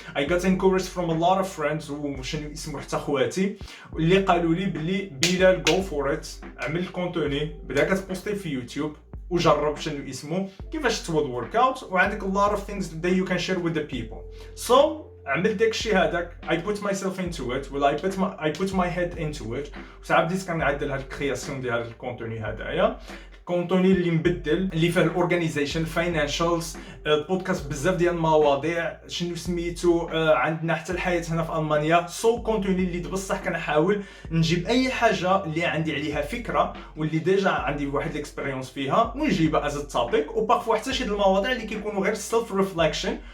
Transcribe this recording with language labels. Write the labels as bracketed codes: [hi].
[en] I got encouraged from a lot of friends [ar] وشنو اسمو حتى خواتي اللي قالوا لي باللي بلال [en] go for it، [ar] عمل الكونتوني، بدا كتبوستي في يوتيوب وجرب شنو اسمه كيفاش تود ورك اوت، وعندك [en] a lot of things that you can share with the people. [ar] عملت داكشي هذاك. [en] I put myself into it well I put my head into it. [ar] وساعات بديت كنعدل هاد الكرياسيون ديال هاد الكونتوني هذايا، كونتوني اللي مبدل اللي فيه الاورغانيزيشن، فاينانشالز، بودكاست، بزاف ديال المواضيع، شنو سميتو، عندنا حتى الحياه هنا في المانيا. كونتوني اللي بصح كنحاول نجيب اي حاجه اللي عندي عليها فكره واللي ديجا عندي واحد الاكسبيريونس فيها ونجيبها از توبيك، وبارفو حتى شي المواضيع اللي كيكونوا غير سيلف ريفليكشن.